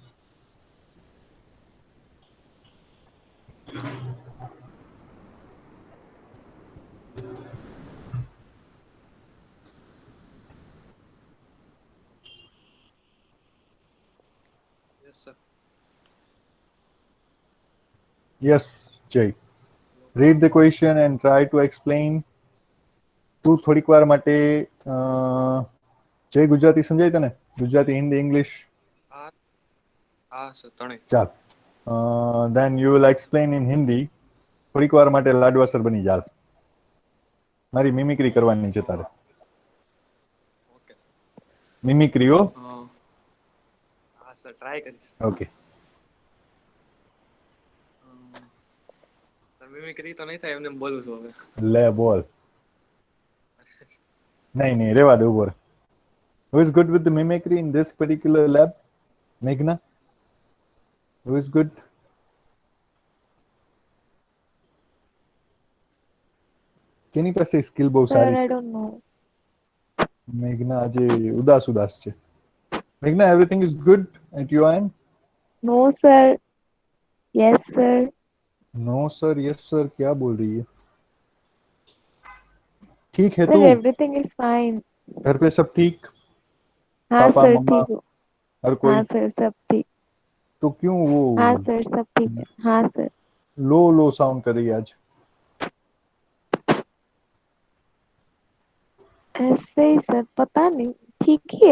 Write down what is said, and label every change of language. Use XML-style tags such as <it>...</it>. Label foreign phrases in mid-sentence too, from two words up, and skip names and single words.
<en>Yes, sir. Yes, Jay. Read the question and try to explain.</en> <gu>તું થોડીક વાર માટે જય ગુજરાતી સમજાય તને? ગુજરાતી, હિન્દી, ઇંગ્લિશ? હા સર, ત્રણેય. ચાલ.</gu> <en>Then you will explain in Hindi.</en> <gu>થોડીક વાર માટે લાડવા સર બની જાલ. મારી મિમિક્રી કરવાની છે તારે. ઓકે. મિમિક્રી હો. હા સર, ટ્રાય કરીશ. ઓકે. સર મિમિક્રી તો નહીં થાય, એમને બોલું છું હવે. લે બોલ. નહીં નહીં, રેવા દે ઉપર.</gu> <en>Who is good with the mimicry in this particular lab? Meghna? Who is good?</en> <gu>કેની પાસે સ્કિલ બહુ</gu> <en>Sir,</en> <gu>સારી</gu> <en>I</en> <gu>છે?</gu> <en>don't know.</en> <gu>મેઘના આજે ઉદાસ ઉદાસ છે. મેઘના,</gu> <en>everything is good at your end? No, sir. Yes, sir. No sir, yes sir,</en> <hi>क्या बोल रही है? ठीक है</hi> <en>Sir,</en> <hi>तू?</hi> <en>everything is fine.</en> <hi>घर पे सब ठीक? हाँ पापा सर, मम्मा ठीक हो. हर कोई? हाँ सर, सब ठीक. तो क्यों वो हाँ सर, सब ठीक है. हाँ सर.</hi> <en>low low sound</en> <hi>कर रही है आज। ऐसे ही सर, पता नहीं, ठीक ही है।</hi>